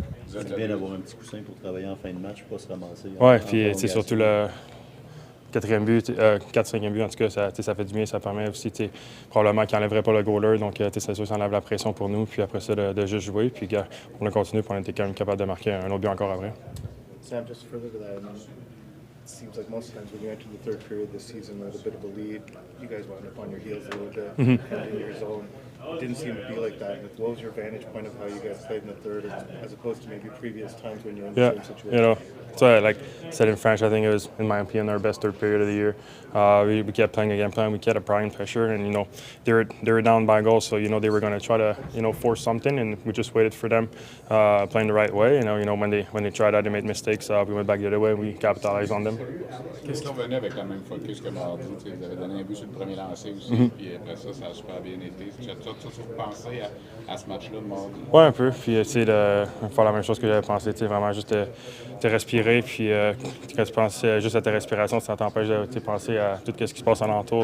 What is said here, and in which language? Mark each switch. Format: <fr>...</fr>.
<fr>C'est bien d'avoir un petit coussin pour travailler en fin de match, pas se ramasser. Oui, puis surtout le 4-5e but, en tout cas, ça fait du bien. Ça permet aussi, probablement qu'il n'enlèverait pas le goaler. Donc, c'est sûr que ça enlève la pression pour nous. Puis après ça, de juste jouer. Puis on a continué, puis on était quand même capable de marquer un autre but encore après.</fr> <en>Sam, just further to that, it seems like most times when you enter the third period this season with a bit of a lead, you guys wound up on your heels a little bit in your zone. It didn't seem to be like that. What was your vantage point of how you guys played in the third as opposed to maybe previous times when you were in the same situation? So, like I said in French, I think it was, in my opinion, our best third period of the year. We kept playing a game plan. We kept applying pressure, and they were down by a goal, so they were going to try to force something, and we just waited for them playing the right way. When they tried that, they made mistakes. We went back the other way. We capitalized on them.</en> <fr>Qu'est-ce qu'on venait avec la même focus que mardi? Vous avez donné un but sur le premier lancer aussi, puis après ça, ça a super bien été. Tu as toujours pensé à ce match-là de mardi? Oui, un peu. Puis, de faire la même chose que j'avais pensé. Vraiment juste de respirer. Puis, quand tu penses juste à ta respiration, ça t'empêche de penser à tout ce qui se passe alentour.</fr>